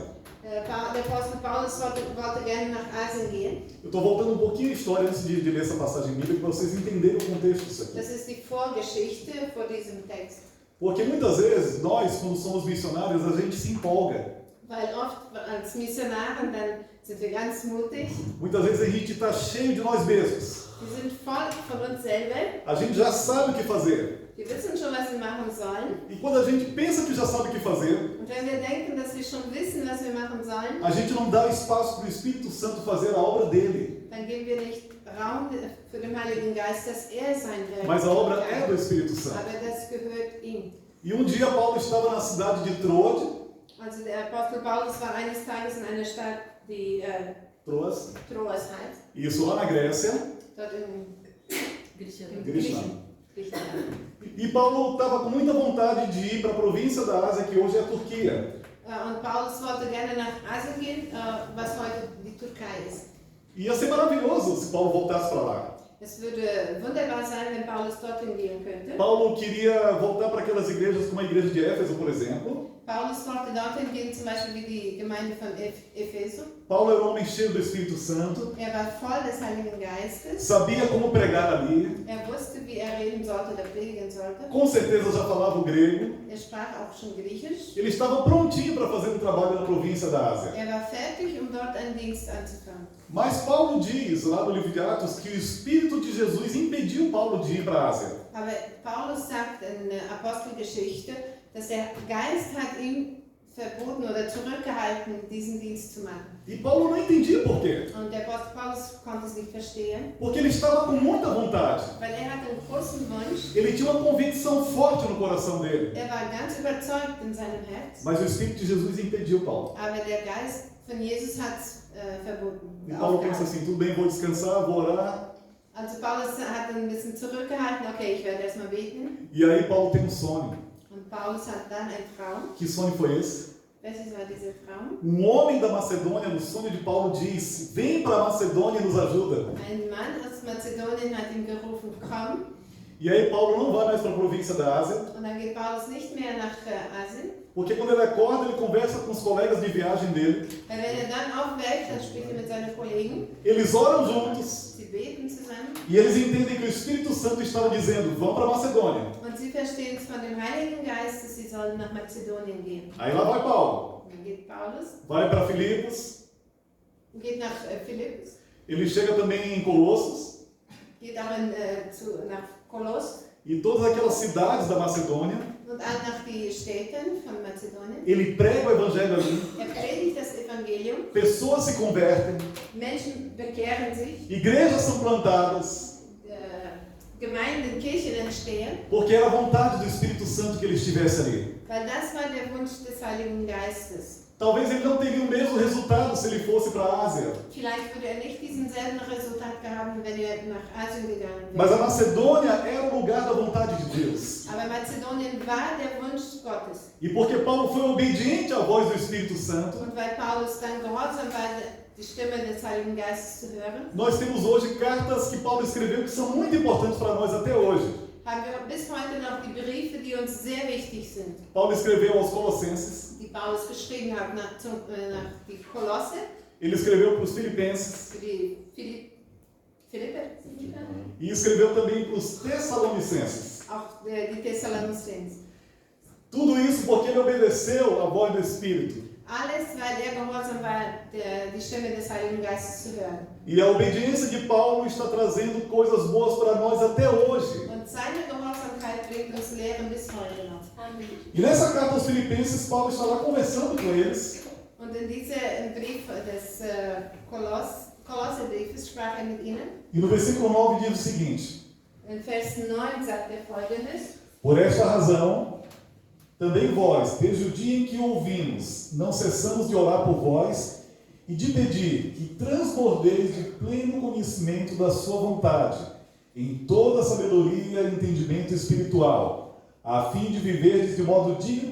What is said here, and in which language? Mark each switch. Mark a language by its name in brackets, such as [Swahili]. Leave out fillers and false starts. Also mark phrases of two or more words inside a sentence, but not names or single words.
[German] Der Apostel Paulus wollte gerne nach Asien gehen. [Portuguese] Eu estou voltando um pouquinho a história antes de ler essa passagem bíblica para vocês entenderem o contexto disso aqui. [German] Das ist die Vorgeschichte vor diesem Text. [Portuguese] Porque muitas vezes nós, quando somos missionários, a gente se empolga. [German] Weil oft als Missionaren, dann sind wir ganz mutig. [Portuguese] Muitas vezes a gente está cheio de nós mesmos. [German] Wir sind voll von uns selber. [Portuguese] A gente já sabe o que fazer. [German] Wir wissen schon, was wir machen sollen. [Portuguese] E quando a gente pensa que já sabe o que fazer, [German] Und wenn wir denken, dass wir schon wissen, was wir machen sollen, [Portuguese] a gente não dá espaço para o Espírito Santo fazer a obra dele. [German] dann geben wir nicht Raum für den Heiligen Geist, dass er sein Werk [Portuguese] Mas a obra [German] tut. [Portuguese] é do Espírito Santo. [German] Aber das gehört ihm. [Portuguese] E um dia Paulo estava na cidade de Troade. [German] Also der Apostel Paulus war eines Tages in einer Stadt, die Troas. Troas heißt, [Portuguese] Isso lá na Grécia. [German] dort in Griechenland. Griechenland. [Portuguese] E Paulo estava com muita vontade de ir para a província da Ásia, que hoje é a Turquia. [German] Und Paulus wollte gerne nach Asien gehen, was heute die Türkei ist. [Portuguese] Ia ser maravilhoso se Paulo voltasse para lá. [German] Es würde wunderbar sein, wenn Paulus dorthin gehen könnte. [Portuguese] Paulo queria voltar para aquelas igrejas como a igreja de Éfeso, por exemplo. [German] Paulus wollte dorthin gehen, zum Beispiel wie die Gemeinde von Epheso. [Portuguese] Paulo era um homem cheio do Espírito Santo, [German] War voll des Heiligen Geistes. [Portuguese] sabia como pregar ali, [German] Wusste, wie reden sollte oder predigen sollte. [Portuguese] com certeza já falava o grego. [German] Sprach auch schon Griechisch. [Portuguese] Ele estava prontinho para fazer um trabalho na província da Ásia. [German] War fertig, dort einen Dienst anzufangen. [Portuguese] Mas Paulo diz, lá no livro de Atos, que o Espírito de Jesus impediu Paulo de ir para a Ásia. [German] Aber Paulus sagt in der Apostelgeschichte, dass der Geist hat ihm verboten oder zurückgehalten, diesen Dienst zu machen. [Portuguese] E Paulo não entendia por quê. [German] Und der Apostel Paulus konnte es nicht verstehen, [Portuguese] Porque ele estava com muita vontade. [German] weil hatte einen großen Wunsch. [Portuguese] Ele tinha uma convicção forte no coração dele. [German] War ganz überzeugt in seinem Herz. [Portuguese] Mas o Espírito de Jesus impediu Paulo. [German] Aber der Geist von Jesus hat es verboten. [Portuguese] E Paulo pensa assim, tudo bem, vou descansar, vou orar. [German] Also Paulus hat ein bisschen zurückgehalten, okay, ich werde erstmal beten. [Portuguese] E aí Paulo tem um sonho. [German] Und Paulus hat dann einen Traum. [Portuguese] Que sonho foi esse? [German] Welches war dieser Traum? [Portuguese] Um homem da Macedônia, no sonho de Paulo, diz, vem para a Macedônia e nos ajuda. [German] Ein Mann aus Mazedonien hat ihn gerufen, komm. [Portuguese] E aí Paulo não vai mais para a província da Ásia. [German] Und dann geht Paulus nicht mehr nach Asien. [Portuguese] Porque quando ele acorda, ele conversa com os colegas de viagem dele. [German] Weil wenn dann aufwächt, dann spricht mit seinen Kollegen. [Portuguese] Eles oram juntos. [German] Sie beten zusammen. [Portuguese] E eles entendem que o Espírito Santo estava dizendo, vão para a Macedônia. [German] Und sie verstehen es von dem Heiligen Geist, dass sie sollen nach Mazedonien gehen. [Portuguese] Aí lá vai Paulo. [German] Dann geht Paulus, [Portuguese] Vai para Filipos. [German] geht nach Philippus, [Portuguese] Ele chega também em Colossos. [German] geht auch nach Koloss [Portuguese] E todas aquelas cidades da Macedônia. [German] und auch nach die Städten von Mazedonien. [Portuguese] Ele prega o evangelho ali. [German] Predigt das Evangelium. [Portuguese] Pessoas se convertem. [German] Menschen bekehren sich. [Portuguese] Igrejas são plantadas. [German] Gemeinden, Kirchen entstehen. [Portuguese] Porque era a vontade do Espírito Santo que ele estivesse ali. [German] Weil das war der Wunsch des Heiligen Geistes. [Portuguese] Talvez ele não teria o mesmo resultado se ele fosse para a Ásia. [German] Vielleicht würde nicht diesen selben Resultat gehabt, wenn nach Asien gegangen [Portuguese] Mas a [German] wäre. [Portuguese] Macedônia era o lugar da vontade de Deus. [German] Aber Mazedonien war der Wunsch Gottes. [Portuguese] E porque Paulo foi obediente à voz do Espírito Santo, [German] Und weil Paulus dann gehorsam war, die Stimme des Heiligen Geistes zu hören, [Portuguese] nós temos hoje cartas que Paulo escreveu que são muito importantes para nós até hoje. [German] haben wir bis heute noch die Briefe, die uns sehr wichtig sind, [Portuguese] Paulo escreveu aos Colossenses, [German] die Paulus geschrieben hat nach die Kolosse, [Portuguese] ele escreveu para os Filipenses [German] für die Philippe, [Portuguese] e escreveu também para os Tessalonicenses. [German] auch die Thessalonicenser. [Portuguese] Tudo isso porque ele obedeceu à voz do Espírito. [German] Alles, weil gehorsam war, die Stimme des Heiligen Geistes zu hören. [Portuguese] E a obediência de Paulo está trazendo coisas boas para nós até hoje. [German] Und seine Gehorsamkeit bringt uns Lehren bis heute noch. [Portuguese] E nessa carta aos Filipenses, Paulo está lá conversando com eles. [German] Und in diesem Brief des Kolosserbriefes sprach mit ihnen. [Portuguese] E no versículo 9 diz o seguinte: [German] In Vers 9 sagt Folgendes. [Portuguese] Por esta razão, Também vós, desde o dia em que o ouvimos, não cessamos de orar por vós e de pedir que transbordeis de pleno conhecimento da sua vontade, em toda a sabedoria e entendimento espiritual, a fim de viverdes de modo digno